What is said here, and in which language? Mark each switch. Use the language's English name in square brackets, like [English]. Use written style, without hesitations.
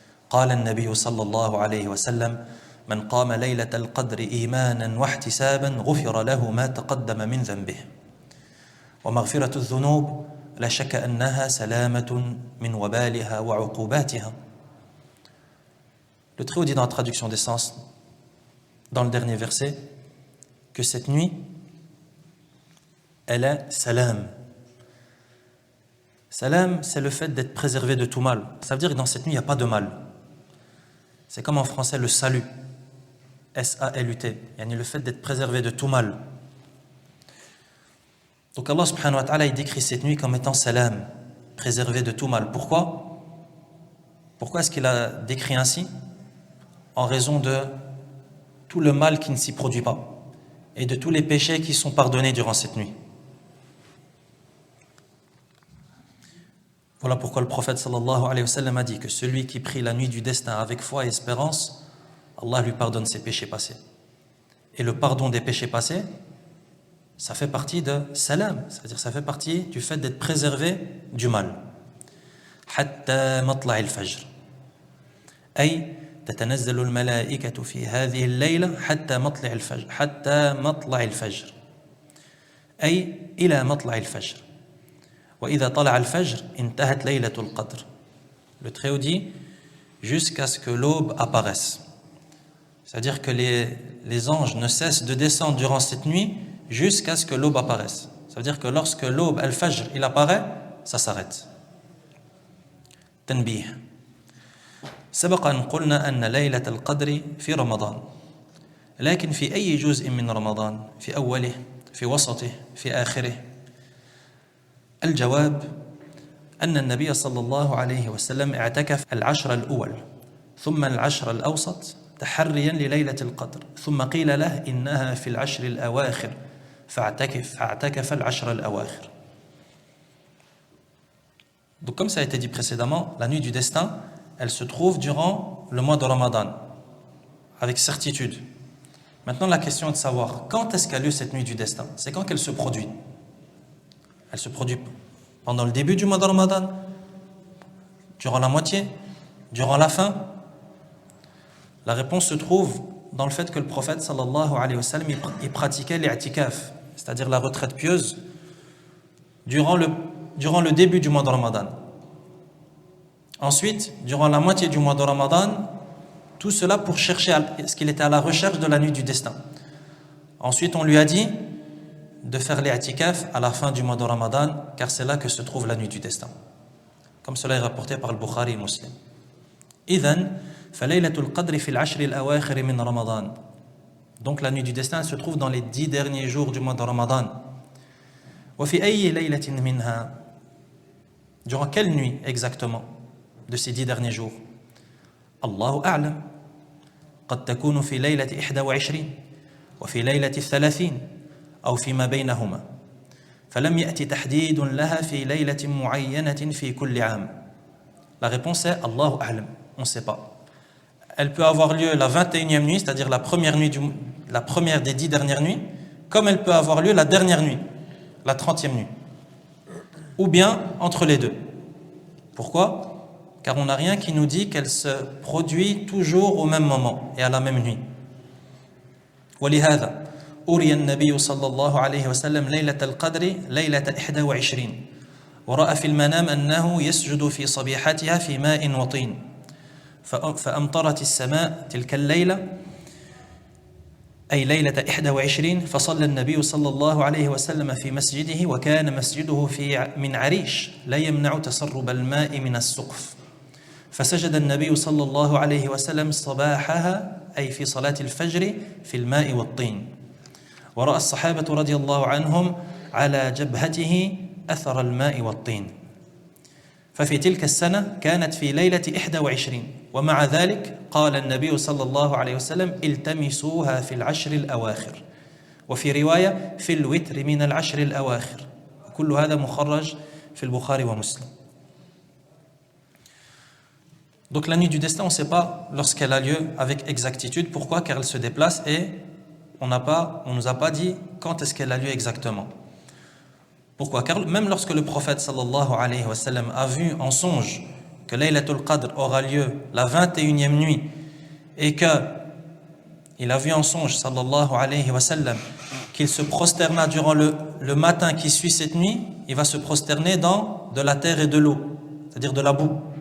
[Arabic] قال النبي صلى الله عليه وسلم من قام ليلة القدر إيمانا واحتسابا غفر له ما تقدم من ذنبه. ومغفرة الذنوب لا شك أنها سلامة من وبالها وعقوباتها. [French] Le Très-Haut dit dans la traduction des sens, dans le dernier verset, que cette nuit, elle est salam. Salam, c'est le fait d'être préservé de tout mal. Ça veut dire que dans cette nuit, il n'y a pas de mal. C'est comme en français le salut. S-A-L-U-T. Yani le fait d'être préservé de tout mal. Donc Allah subhanahu wa ta'ala, il décrit cette nuit comme étant salam, préservé de tout mal. Pourquoi? Pourquoi est-ce qu'il a décrit ainsi? En raison de tout le mal qui ne s'y produit pas et de tous les péchés qui sont pardonnés durant cette nuit. Voilà pourquoi le prophète sallallahu alayhi wa sallam a dit que celui qui prie la nuit du destin avec foi et espérance, Allah lui pardonne ses péchés passés. Et le pardon des péchés passés, ça fait partie de salam, c'est-à-dire ça fait partie du fait d'être préservé du mal. [Arabic] حتى مطلع الفجر أي تتنزل الملائكة في هذه الليلة حتى مطلع الفجر حتى مطلع الفجر أي إلى مطلع الفجر وإذا طلع الفجر انتهت ليلة القدر. [French] Le Très-Haut dit jusqu'à ce que l'aube apparaisse. C'est-à-dire que les anges ne cessent de descendre durant cette nuit jusqu'à ce que l'aube apparaisse. Ça veut dire que lorsque l'aube, al-fajr, il apparaît, ça s'arrête. [Arabic] تنبيه سبق أن قلنا أن ليلة القدر في رمضان لكن في أي جزء من رمضان في أوله في وسطه في آخره الجواب أن النبي صلى الله عليه وسلم اعتكف العشر الأول ثم العشر الأوسط تحريا لليلة القدر ثم قيل له إنها في العشر الأواخر فاعتكف العشر الأواخر. [French] Donc comme ça a été dit précédemment, la nuit du destin, elle se trouve durant le mois de Ramadan, avec certitude. Maintenant la question est de savoir quand est-ce qu'a lieu cette nuit du destin. C'est quand qu'elle se produit. Elle se produit Pendant le début du mois de Ramadan, durant la moitié, durant la fin? La réponse se trouve dans le fait que le prophète sallallahu alayhi wa sallam il pratiquait l'i'tikaf, c'est-à-dire la retraite pieuse, durant le début du mois de Ramadan. Ensuite, durant la moitié du mois de Ramadan, tout cela pour chercher, parce qu'il était à la recherche de la nuit du destin. Ensuite, on lui a dit de faire l'i'tikaf à la fin du mois de Ramadan, car c'est là que se trouve la nuit du destin. Comme cela est rapporté par le Bukhari et Muslim. [Arabic] إذن فليلة القدر في العشر الأواخر من رمضان. [French] Donc la nuit du destin se trouve dans les 10 derniers jours du mois de Ramadan. [Arabic] وفي أي ليلة منها. [French] Durant quelle nuit exactement de ces 10 derniers jours? [Arabic] الله أعلم. قد تكون في ليلة 21 وفي ليلة 30 أو فيما بينهما. فلم يأتي تحديد لها في ليلة معينة في كل عام. [French] La réponse est [Arabic] الله أعلم. [French] On ne sait pas. Elle peut avoir lieu la 21e nuit, c'est-à-dire la première des 10 dernières nuits, comme elle peut avoir lieu la dernière nuit, la 30e nuit. Ou bien entre les deux. Pourquoi? Car on n'a rien qui nous dit qu'elle se produit toujours au même moment et à la même nuit. [Arabic] ولهذا أري النبي صلى الله عليه وسلم ليلة القدر ليلة 21 ورأى في المنام أنه يسجد في صبيحتها في ماء وطين فأمطرت السماء تلك الليلة أي ليلة 21 فصلى النبي صلى الله عليه وسلم في مسجده وكان مسجده من عريش لا يمنع تسرب الماء من السقف فسجد النبي صلى الله عليه وسلم صباحها أي في صلاة الفجر في الماء والطين ورأى الصحابة رضي الله عنهم على جبهته أثر الماء والطين ففي تلك السنة كانت في ليلة 21 ومع ذلك قال النبي صلى الله عليه وسلم التمسوها في العشر الأواخر وفي رواية في الوتر من العشر الأواخر كل هذا مخرج في البخاري ومسلم. [French] Donc la nuit du destin, on ne sait pas lorsqu'elle a lieu avec exactitude. Pourquoi? Car elle se déplace et on ne nous a pas dit quand est-ce qu'elle a lieu exactement. Pourquoi? Car même lorsque le prophète sallallahu alayhi wa sallam a vu en songe que Laylatul Qadr aura lieu la 21e nuit et que il a vu en songe sallallahu alayhi wa sallam qu'il se prosterna durant le matin qui suit cette nuit, il va se prosterner dans de la terre et de l'eau, c'est-à-dire de la boue.